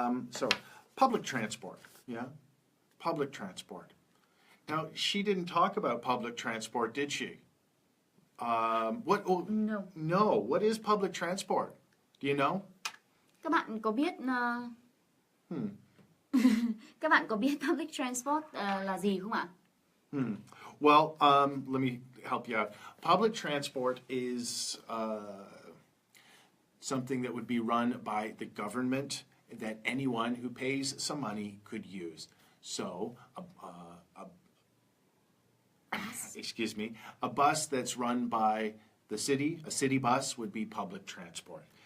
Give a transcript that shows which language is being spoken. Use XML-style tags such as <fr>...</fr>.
<en>So, public transport, yeah? Public transport. Now, she didn't talk about public transport, did she? No. No, what is public transport? Do you know?</en> <vi>Các bạn có biết các bạn có biết public transport là gì không ạ?</vi> <en>Well, let me help you out. Public transport is something that would be run by the government that anyone who pays some money could use. So, excuse me, a bus that's run by the city, a city bus would be public transport.</en>